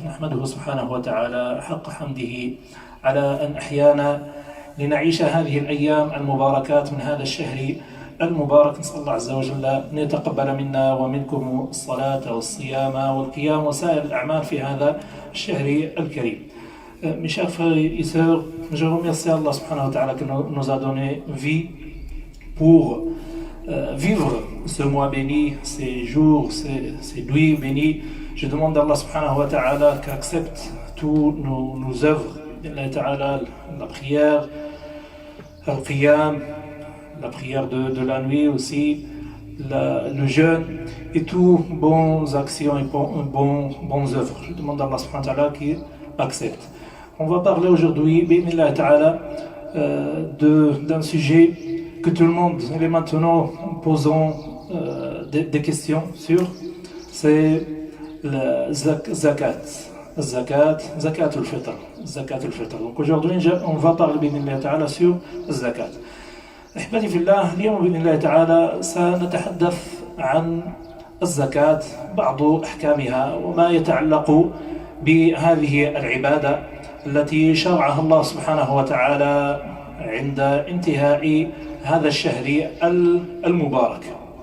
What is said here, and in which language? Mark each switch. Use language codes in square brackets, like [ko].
[ar] نحمده سبحانه وتعالى حق حمده على أن أحيانا لنعيش هذه الأيام المباركات من هذا الشهر المبارك. نسأل الله عز وجل أن يتقبل منا ومنكم الصلاة والصيام والقيام وسائر الأعمال في هذا الشهر الكريم. [fr] Mes chers frères et sœurs, je remercie Allah subhanahu wa ta'ala qui nous a donné vie pour vivre ce mois béni, ces jours, ces nuits bénies. Je demande à Allah subhanahu wa ta'ala qu'accepte tous nos œuvres. Allah ta'ala, la prière, le qiyam, la prière de la nuit aussi, le jeûne et toutes bonnes actions et bonnes œuvres. Je demande à Allah subhanahu wa ta'ala qu'il accepte. On va parler aujourd'hui, bi'idhnillah ta'ala, d'un sujet que tout le monde est maintenant posant des questions sur, c'est le zakat. Zakat al-fitr. Donc aujourd'hui, on va parler bi'idhnillah ta'ala sur le zakat. [ar] أحبتي في الله، اليوم بإذن الله تعالى سنتحدث عن الزكاة، بعض أحكامها وما يتعلق بهذه العبادة التي شرعها الله سبحانه وتعالى عند انتهاء هذا الشهر المبارك.